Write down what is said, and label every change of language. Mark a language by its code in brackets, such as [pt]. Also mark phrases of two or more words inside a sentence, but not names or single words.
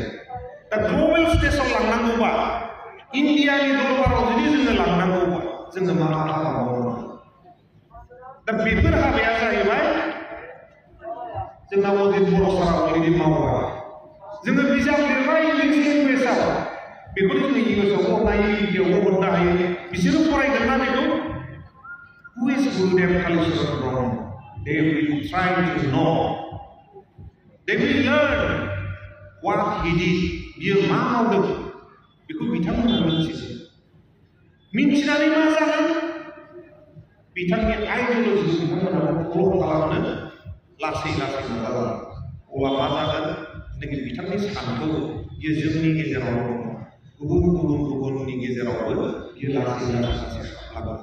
[brx] दा ग्लबेल स्टेजाव लांनांगौबा, इन्डियानि दरबाराव जुदि जोङो लांनांगौबा, जोङो मा हाबा मावनांगौ? दा बेफोर हाबाया जाहैबाय जोंना अजित बर' सारा अलरेडि मावबाय। जोङो बिजाब लिरबाय इंलिश लेंगुवेजाव, बेखौ जोङो इंलिसाव हरनो हायो, हिन्दीयावबो हरनो हायो। बिसोरो फरायगोन ना बेखौ? [en] Who is Gurudev Kaliccharan Brahma? They will try to know. They will learn what he did. [brx] बियो मा मावदों बेखौ बिथांमोना मिथिगोन। मिथिनानै मा जागोन? बिथांनि आइडिय'लजिखौ बिथांमोना फल' खालामनो लासै नाजागोन। अब्ला मा जागोन? जोंनि बिथांनि सानथौ बियो जोंनि गेजेराव दङ, गुबुननि गेजेरावबो बियो लासै हाबलांगोन।